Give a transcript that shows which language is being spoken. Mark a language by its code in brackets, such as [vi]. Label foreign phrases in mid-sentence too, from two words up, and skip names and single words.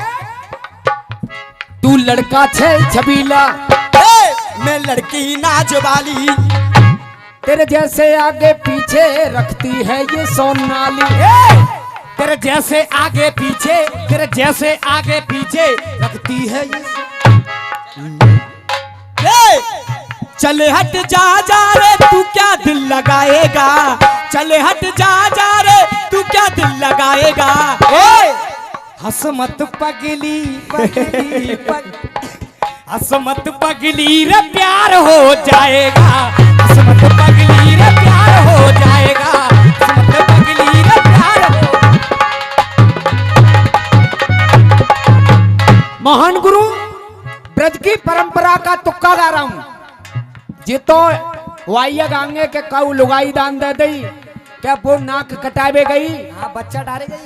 [hi] तू लड़का छे छबीला, मैं लड़की नाच वाली, तेरे जैसे आगे पीछे रखती है ये सोनाली। तेरे जैसे आगे पीछे, तेरे जैसे आगे पीछे रखती है ये। चले हट जा जा रे तू क्या दिल लगाएगा, चले हट जा जा रे तू क्या दिल लगाएगा। हंस मत पगली पगली हंस मत पगली रे प्यार हो जाएगा, हंस मत पगली रे प्यार हो जाएगा, हंस मत पगली रे प्यार हो। महान गुरु ब्रज की परंपरा का तुक्का गा रहा हूं। [bra] जितो वाइया गांगे के कऊ लुगाई दान दे दई, क्या वो नाक कटावे गई। हाँ, बच्चा डाले गई।